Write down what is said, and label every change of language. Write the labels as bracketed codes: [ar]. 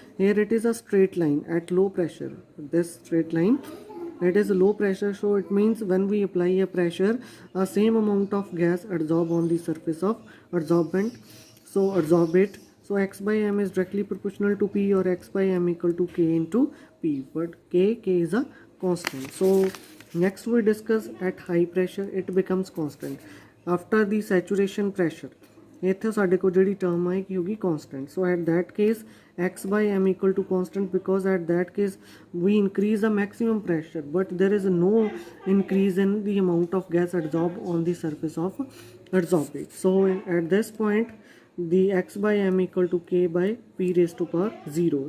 [en] Here it is a straight line at low pressure. This straight line, it is low pressure, so it means when we apply a pressure, a same amount of gas adsorb on the surface of adsorbent. So adsorbate. So x by m is directly proportional to p, or x by m equal to k into p, but k is a constant. So next we discuss at high pressure it becomes constant. After the saturation pressure, [pa] ਇੱਥੇ ਸਾਡੇ ਕੋਲ ਜਿਹੜੀ term ਆਏਗੀ ਹੋਗੀ constant. [en] So at that case x by m equal to constant, because at that case we increase the maximum pressure but there is no increase in the amount of gas adsorbed on the surface of adsorbate. So at this point the x by m equal to k by p raised to power 0.